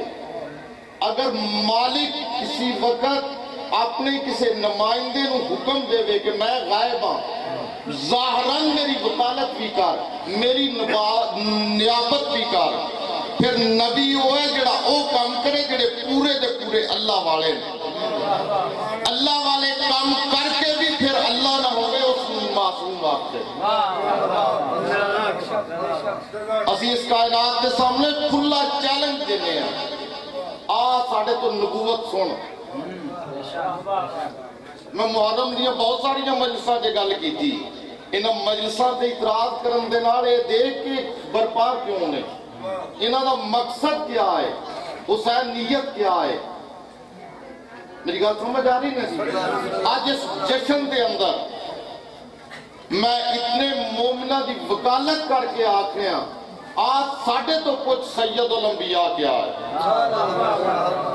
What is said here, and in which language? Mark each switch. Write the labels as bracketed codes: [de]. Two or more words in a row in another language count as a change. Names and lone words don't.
[pa] اگر مالک کسی وقت اپنے کسی نمائندے نو حکم دے وے کہ میں غائب ہاں, ظاہراً میری وکالت بھی کر, میری نیابت بھی کر, پھر نبی ہوئے جڑا او کام کرے جڑے پورے دے پورے اللہ والے اللہ والے کام کر کے بھی پھر اللہ نہ ہوئے اس معصوم واسطے. اسی اس کائنات کے سامنے کھلا چیلنج دینے ہیں, آ ساڑھے تو نبوت سن. میں محرم دیا بہت ساری مجلساں جے گل کی تھی, انہاں مجلساں تے اعتراض کرن دے نال اے دیکھ کے برپا کیوں نے, انہاں دا مقصد کیا ہے, حسین نیت کیا ہے. میری گل سمجھ آ رہی نہیں؟ آج اس جشن دے اندر میں اتنے مومنہ دی وکالت کر کے آکھنے ہیں آج ساڑھے تو کچھ سید الانبیاء کیا ہے.